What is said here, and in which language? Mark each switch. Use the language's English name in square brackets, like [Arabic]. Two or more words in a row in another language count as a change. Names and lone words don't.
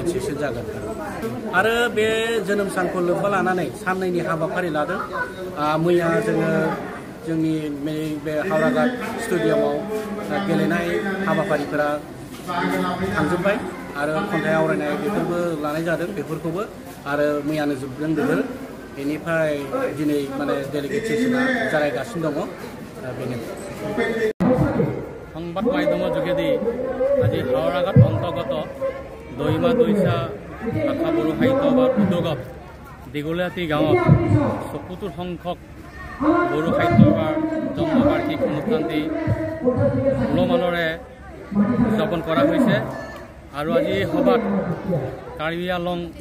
[Bodo] सेसन जागोन आरो बे जोनोम सानखौ लोब्बा लानानै साननैनि हाबाफारि लादों मैया जोङो जोंनि बे हावराघाट स्टेडियामाव गेलेनाय हाबाफारिफोरा थांजोब्बाय आरो खन्थाइ आवरायनाय बेफोरबो लानाय जादों बेफोरखौबो आरो मैयानो जोबदों बेफोर बेनिफ्राय दिनै माने डेलिगेट सेसना जागायगासिनो दङ बेनो [Assamese] সংবাদ মাধ্যমৰ যোগেদি আজি হাওৰাঘাট অন্তৰ্গত দৈমা দৈচা ভাষা বড়ো সাহিত্য বা উদ্যোগত দীঘলীয়াতী গাঁৱত ৭০ সংখ্যক বড়ো সাহিত্যৰ জন্মবাৰ্ষিক অনুষ্ঠানটি উলহ-মালহেৰে উদযাপন কৰা হৈছে আৰু আজি সভাত কাৰ্বি আংলং